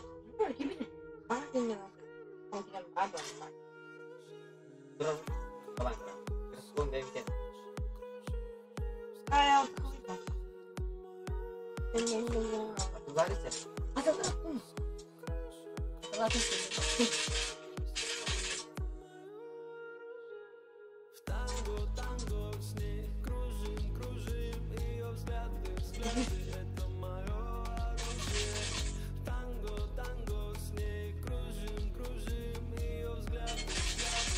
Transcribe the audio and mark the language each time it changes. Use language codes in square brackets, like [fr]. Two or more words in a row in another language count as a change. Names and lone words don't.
[id] Gimana? Ah, ini. Oh, tidak ada. Terus jalan. Terus pun dia bikin. Kayak Satu baris ya? Ada berapa? Berapa sih? [ru] В танго, танго с ней. Кружим, кружим ее взгляды, взгляды. Это мое оружие. В танго, танго с ней. Кружим, кружим ее взгляды, взгляды.